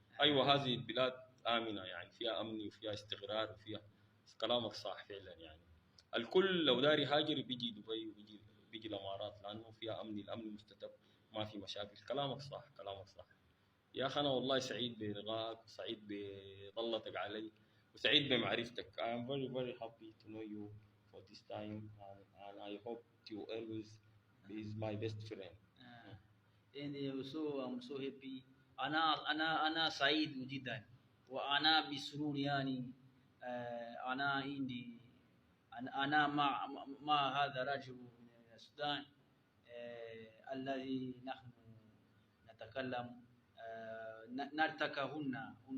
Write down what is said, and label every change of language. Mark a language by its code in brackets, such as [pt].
[ar] أيوة هذه البلاد آمنة يعني فيها أمن وفيها استقرار وفيها كلامك صح فعلا يعني. الكل لو داري هاجر بيجي دبي وبيجي الإمارات لأنه فيها أمن، الأمن مستتب ما في مشاكل. كلامك صح كلامك صح يا أخي. أنا والله سعيد برغاك وسعيد بضلتك علي وسعيد بمعرفتك. [en] I am very very happy to know you for this time and I hope you always be my best friend. And also I'm so happy. [ar] أنا سعيد جدا وأنا بسرور يعني. أنا عندي أنا مع هذا الرجل من السودان الذي نحن نتكلم نلتقي هنا